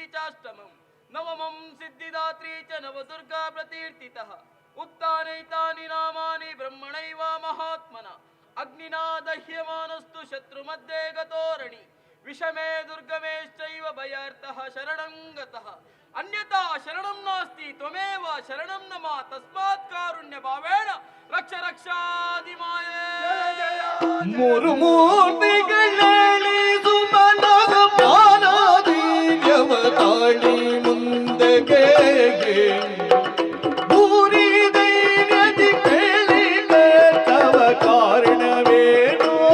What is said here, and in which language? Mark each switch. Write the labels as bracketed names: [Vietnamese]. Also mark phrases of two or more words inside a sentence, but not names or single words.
[Sanskrit] चाष्टमं नवमं सिद्धिदात्री च नवदुर्गा प्रतीर्थितः उत्तानैतानि नामानि ब्रह्मणैव महात्मना अग्निना दह्यमानस्तु शत्रुमध्ये गतोरणि विषमे दुर्गमेश्चैव भयार्थः शरणं गतः अन्यथा शरणं नास्ति त्वमेव शरणं नम तस्मात् कारुण्य भावेन रक्ष रक्षादिमाये [Kannada] ಮೂರು ಮೂರ್ತಿಗಳಲ್ಲಿ ಸುಮನಗ ಪಾನಾದಿಯವ ತಾಳಿ ಮುಂದೆಗೆ ಭೂರಿ ದೈನ್ಯದಿ ಕೇಳಿ ತವ ಕಾರಣವೇನು